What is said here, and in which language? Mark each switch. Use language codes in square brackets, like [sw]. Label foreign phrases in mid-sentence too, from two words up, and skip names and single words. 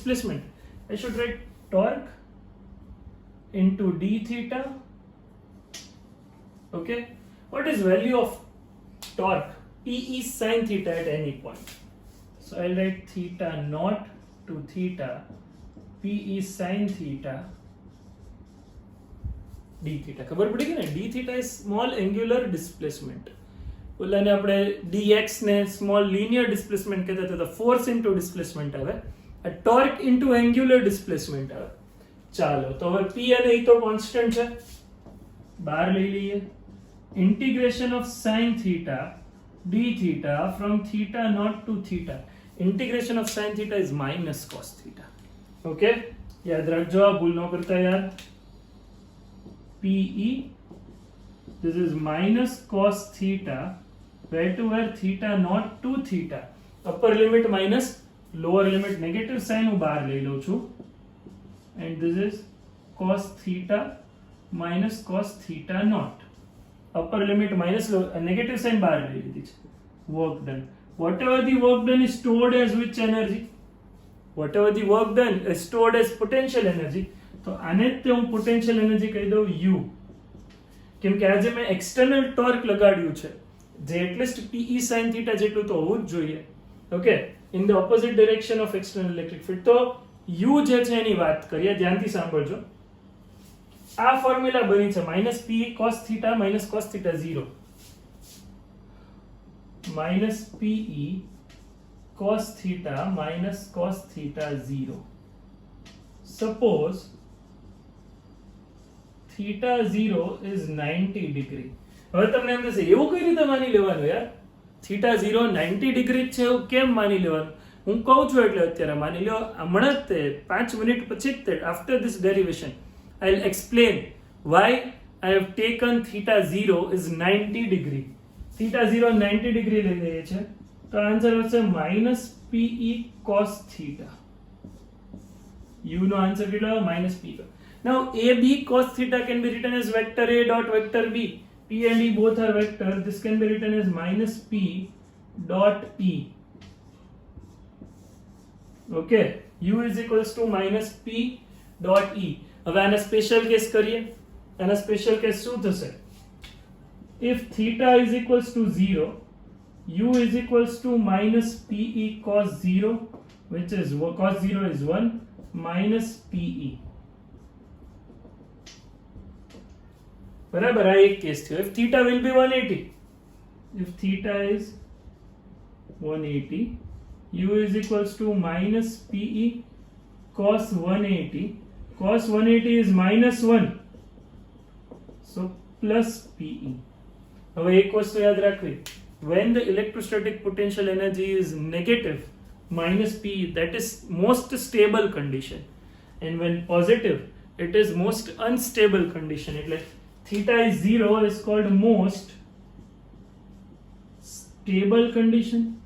[en] I should write torque into d theta. Okay, what is value of torque? P is sin theta at any point. So I'll write theta naught to theta. P is sin theta d theta. [gu] ખબર પડી ગઈ ને? [en] d theta is small angular displacement. [gu] ઓલાને આપણે dx ને [en] small linear displacement [gu] કહેતા હતા, તો [en] force into displacement [gu] આવે. [en] A torque into angular displacement આવે. [gu] ચાલો તો હવે p અને e તો કોન્સ્ટન્ટ છે, બહાર લઈ લઈએ. [en] Integration of sin theta d theta from theta naught to theta. Integration of sin theta is minus cos theta. [gu] Okay, યાદ રાખજો, આ ભૂલ ન કરતા યાર. [en] pe, this is minus cos theta, where to where? Theta naught to theta. Upper limit minus lower limit, negative sign [gu] હું બહાર લઈ લઉં છું. [en] And this is cos theta minus cos theta naught. Upper limit minus negative sign [gu] બહાર લઈ લીધી છે. [en] Work done. Whatever the work done is stored as which energy? Whatever the work done is stored as potential energy. [gu] તો આને જ હું [en] potential energy [gu] કહી દઉં U. કેમ કે આજે મેં [en] external torque [gu] લગાડ્યું છે, જે એટલીસ્ટ [en] PE sin theta [gu] જેટલું તો હોવું જ જોઈએ. [en] Okay, in the opposite direction of external electric field. [gu] તો U જે છે એની વાત કરીએ, ધ્યાનથી સાંભળજો. આ ફોર્મ્યુલા બની છે [en] minus P cos theta minus cos theta 0. Minus PE cos theta minus cos theta 0. Suppose theta 0 is 90 degree. [gu] હવે તમને એમ થશે એવું કઈ રીતે માની લેવાનું યાર? theta 0 90 ડિગ્રી છે એવું કેમ માની લેવાનું? હું કહું છું એટલે અત્યારે માની લો, હમણાં જ તે 5 મિનિટ પછી જ તે [en] after this derivation I'll explain why I have taken theta 0 is 90 degree. Theta 0 90 degree [gu] લઈ લઈએ છે, તો આન્સર આવશે [en] minus PE cos theta. [gu] U નો આન્સર કેટલો? [en] minus PE. Now AB cos theta can be written as vector A dot vector B. P and E both are vector. This can be written as minus P dot E. Okay, U is equals to minus P dot E. [gu] હવે આને [en] special case [gu] કરીએ. આના [en] special case [gu] શું થશે? [en] If theta is equals to 0, U is equals to minus PE cos 0, which is cos 0 is 1 minus PE. [gu] બરાબર, આ એક કેસ થયો. [en] If theta will be 180, if theta is 180, U is equals to minus PE cos 180. Cos 180 is minus 1, so plus PE. [gu] હવે એક વસ્તુ યાદ રાખવી, [en] when the electrostatic potential energy is negative, minus PE, that is most stable condition, and when positive, it is most unstable condition. એટલે theta is 0 is called most stable condition.